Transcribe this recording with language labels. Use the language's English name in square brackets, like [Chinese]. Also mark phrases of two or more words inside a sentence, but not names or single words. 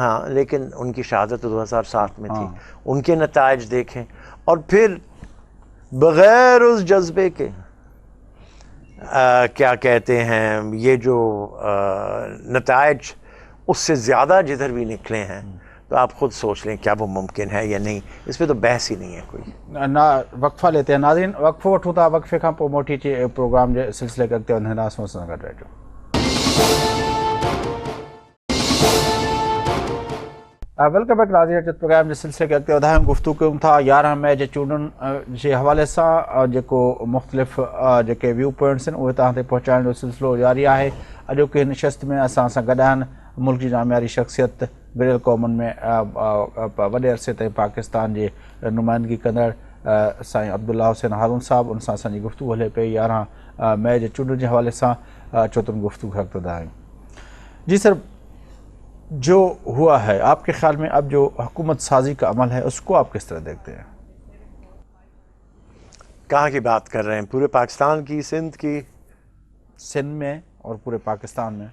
[Urdu] ہاں لیکن ان کی شہادت تو 2007 میں تھی. ان کے نتائج دیکھیں، اور پھر بغیر اس جذبے کے کیا کہتے ہیں، یہ جو نتائج اس سے زیادہ جدھر بھی نکلے ہیں، تو آپ خود سوچ لیں کیا وہ ممکن ہے یا نہیں. اس پہ تو بحث ہی نہیں ہے کوئی. وقفہ لیتے ہیں. [Sindhi] ناظرین وقفو وٹھوں تا، وقفے کھان پوءِ موٹی اچي پروگرام جي سلسلے کي اڳتي وڌائينداسين. سان گڏ رهجو. [English] welcome back ناظرین. [Sindhi] پروگرام جي سلسلے کي اڳتي وڌايون. گفتگو ڪيون ٿا 11 مئی جي چونڊن جي حوالي سان، جيڪو مختلف جيڪي [English] view points [Sindhi] آهن اهي تव्हां تي پهچائڻ جو سلسلو جاري آهي. اڄوڪي نشست ۾ اسان سان گڏ آهن ملڪ جي نامياري شخصيت، گڏيل قومن ۾ وڏي عرصي تائين پاڪستان جي نمائندگي کندڙ سائين عبدالله حسين هارون صاحب. ان سان اسان جي گفتگو هلي پئي 11 مئی جي چونڊن جي حوالي سان. چوتن گفتگو کي اڳتي وڌايون. [Urdu] جی سر، جو ہوا ہے آپ کے خیال میں اب جو حکومت سازی کا عمل ہے اس کو آپ کس طرح دیکھتے ہیں؟ کہاں کی بات کر رہے ہیں؟ پورے پاکستان کی، سندھ کی؟ سندھ میں اور پورے پاکستان میں.